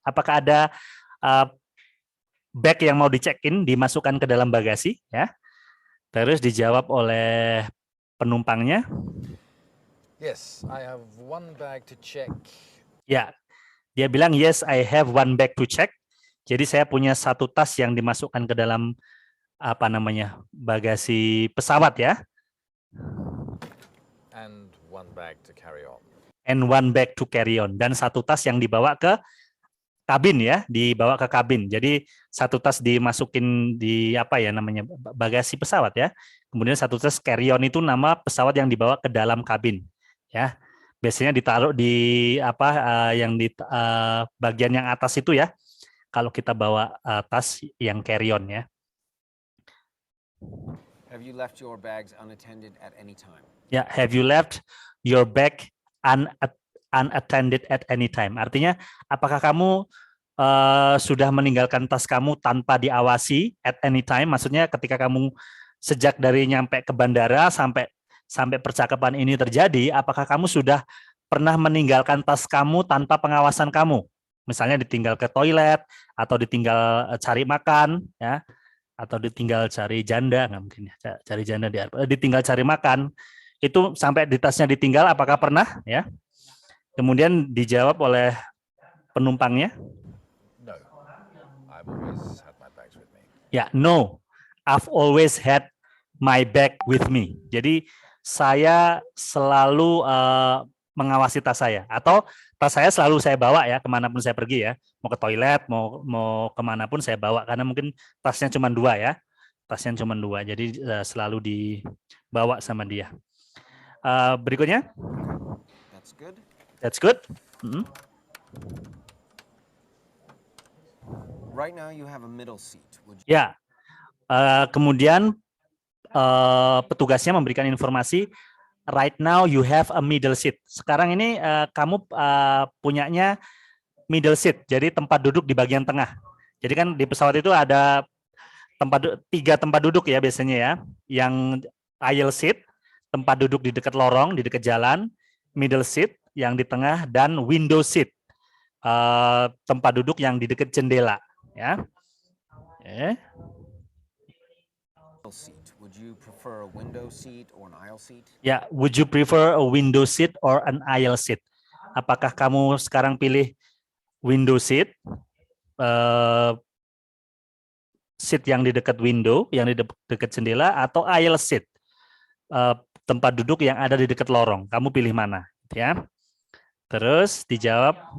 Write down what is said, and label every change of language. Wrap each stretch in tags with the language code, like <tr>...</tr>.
<id>Apakah ada bag yang mau dicekin, dimasukkan ke dalam bagasi, ya. Terus dijawab oleh penumpangnya,</id> <en>Yes, I have one bag to check.</en> <id>ya. Dia bilang,</id> <en>"Yes, I have one bag to check."</en> <id>Jadi saya punya satu tas yang dimasukkan ke dalam bagasi pesawat ya.</id> <en>And one bag to carry on. And one bag to carry on,</en> <id>dan satu tas yang dibawa ke kabin ya, dibawa ke kabin. Jadi satu tas dimasukin di bagasi pesawat ya. Kemudian satu tas carry on itu nama pesawat yang dibawa ke dalam kabin ya. Biasanya ditaruh di yang di bagian yang atas itu ya. Kalau kita bawa tas yang carry on ya.</id> <en>Have you left your bags unattended at any time? Ya, have you left your bag unattended at any time?</en> <id>Artinya, apakah kamu sudah meninggalkan tas kamu tanpa diawasi</id> <en>at any time?</en> <id>Maksudnya ketika kamu sejak dari nyampe ke bandara sampai percakapan ini terjadi, apakah kamu sudah pernah meninggalkan tas kamu tanpa pengawasan kamu? Misalnya ditinggal ke toilet, atau ditinggal cari makan, ya, atau ditinggal cari janda, nggak mungkin ya, cari janda ditinggal cari makan. Itu sampai di tasnya ditinggal, apakah pernah? Ya. Kemudian dijawab oleh penumpangnya.</id> <en>No, I've always had my bags with me. Ya, no, I've always had my bag with me.</en> <id>Jadi saya selalu mengawasi tas saya, atau tas saya selalu saya bawa ya kemanapun saya pergi ya, mau ke toilet, mau kemanapun saya bawa, karena mungkin tasnya cuma dua ya, jadi selalu dibawa sama dia. Berikutnya.</id> <en>That's good. That's good. Right now you have a middle seat.</en> <id>Ya, kemudian petugasnya memberikan informasi,</id> <en>right now you have a middle seat.</en> <id>Sekarang ini kamu punyanya middle seat, jadi tempat duduk di bagian tengah. Jadi kan di pesawat itu ada tiga tempat duduk ya biasanya ya, yang aisle seat, tempat duduk di dekat lorong, di dekat jalan, middle seat yang di tengah, dan window seat, tempat duduk yang di dekat jendela, ya.</id> <en>Would you prefer a window seat or an aisle seat? Ya, would you prefer a window seat or an aisle seat?</en> <id>Apakah kamu sekarang pilih window seat, seat yang di dekat window, yang di dekat jendela, atau aisle seat, tempat duduk yang ada di dekat lorong? Kamu pilih mana? Ya. Terus dijawab.</id>